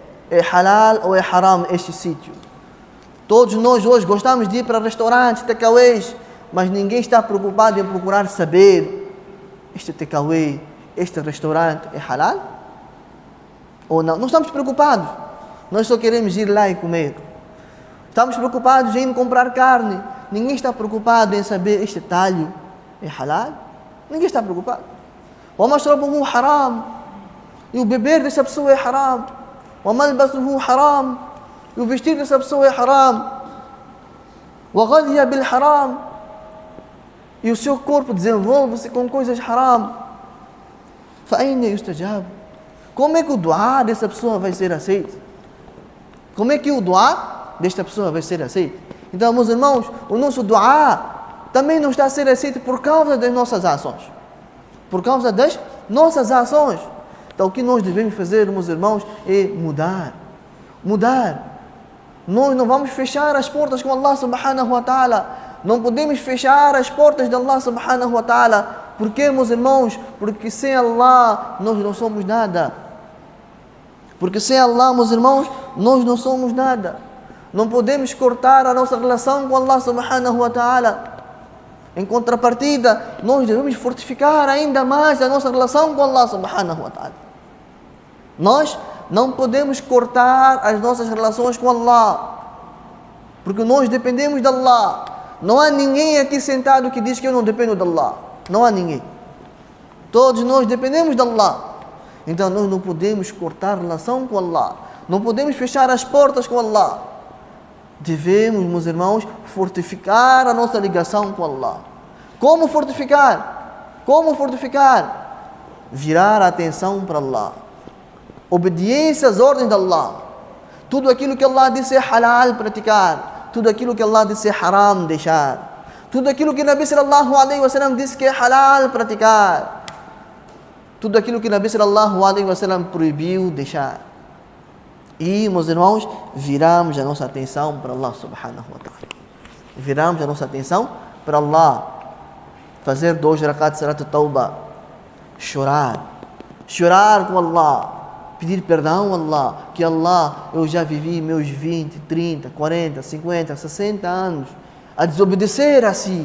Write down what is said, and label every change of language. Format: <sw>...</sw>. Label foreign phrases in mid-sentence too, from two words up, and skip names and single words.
<pt>É halal ou é haram este sítio? Todos nós hoje gostamos de ir para restaurantes, takeaways, mas ninguém está preocupado em procurar saber: este takeaway, este restaurante é halal ou não? Não estamos preocupados. Nós só queremos ir lá e comer. Estamos preocupados em comprar carne. Ninguém está preocupado em saber: este talho é halal? Ninguém está preocupado.</pt> <ar>ومشربه حرام.</ar> <pt>E o beber dessa pessoa é haram.</pt> <ar>وملبسه حرام.</ar> <pt>E o vestir dessa pessoa é haram.</pt> <ar>وغذي بالحرام.</ar> <pt>E o seu corpo desenvolve-se com coisas haram.</pt> <ar>فأين يستجاب.</ar> <pt>Como é que o duá dessa pessoa vai ser aceito? Como é que o duá desta pessoa vai ser aceito? Então, meus irmãos, o nosso duá também não está a ser aceito por causa das nossas ações. Por causa das nossas ações. Então o que nós devemos fazer, meus irmãos, é mudar. Mudar. Nós não vamos fechar as portas com Allah</pt> <ar>سبحانه وتعالى.</ar> <pt>Não podemos fechar as portas de Allah</pt> <ar>سبحانه وتعالى.</ar> <pt>Por quê, meus irmãos? Porque sem Allah nós não somos nada. Porque sem Allah, meus irmãos, nós não somos nada. Não podemos cortar a nossa relação com Allah</pt> <ar>سبحانه وتعالى.</ar> <pt>Em contrapartida, nós devemos fortificar ainda mais a nossa relação com Allah</pt> <ar>سبحانه وتعالى.</ar> <pt>Nós não podemos cortar as nossas relações com Allah, porque nós dependemos de Allah. Não há ninguém aqui sentado que diz que eu não dependo de Allah. Não há ninguém. Todos nós dependemos de Allah. Então nós não podemos cortar a relação com Allah. Não podemos fechar as portas com Allah. Devemos, meus irmãos, fortificar a nossa ligação com Allah. Como fortificar? Como fortificar? Virar a atenção para Allah. Obediência às ordens de Allah. Tudo aquilo que Allah disse é halal praticar. Tudo aquilo que Allah disse é haram deixar. Tudo aquilo que Nabi</pt> <ar>صلى الله عليه وسلم</ar> <pt>disse que é halal praticar. Tudo aquilo que Nabi</pt> <ar>صلى الله عليه وسلم</ar> <pt>proibiu deixar. E, meus irmãos, viramos a nossa atenção para Allah</pt> <ar>سبحانه وتعالى.</ar> <pt>Viramos a nossa atenção para Allah. Fazer 2</pt> <ar>ركعات صلاة توبة.</ar> <pt>Chorar. Chorar com Allah. Pedir perdão a Allah. Que Allah, eu já vivi meus 20, 30, 40, 50, 60 anos a desobedecer assim.</pt>